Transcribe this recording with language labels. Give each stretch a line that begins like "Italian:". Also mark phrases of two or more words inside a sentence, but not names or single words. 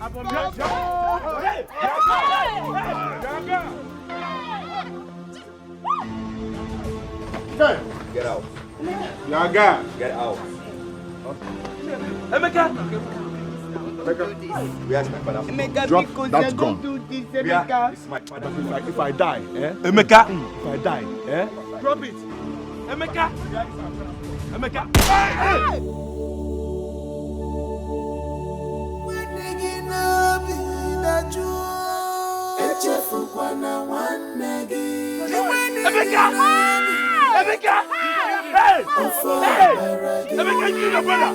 English: Get out. Yaga. Get out. Emeka. Where's my father? Drop that gun. Where is my father? If I die, Emeka. If I die, Drop it. Emeka. Emeka! Hey! Emeka, you your brother!